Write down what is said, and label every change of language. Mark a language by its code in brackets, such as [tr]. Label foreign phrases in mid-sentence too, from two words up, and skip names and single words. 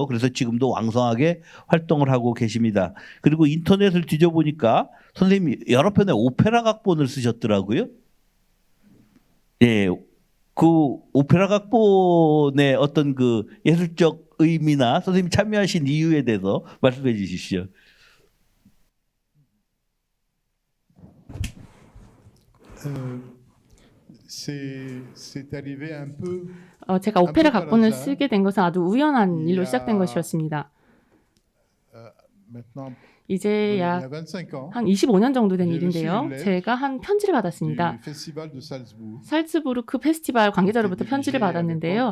[ko] 그래서 지금도 왕성하게 활동을 하고 계십니다. 그리고 인터넷을 뒤져보니까 선생님이 여러 편의 오페라 각본을 쓰셨더라고요. 예, 그 오페라 각본의 어떤 그 예술적 의미나 선생님이 참여하신 이유에 대해서 말씀해 주십시오. [fr] C'est arrivé un peu. [ko] 제가 오페라 각본을 쓰게 된 것은 아주 우연한 일로 시작된 것이었습니다. 이제 약 한 25년 정도 된 일인데요. 제가 한 편지를 받았습니다. 살츠부르크 페스티벌 관계자로부터 편지를 받았는데요.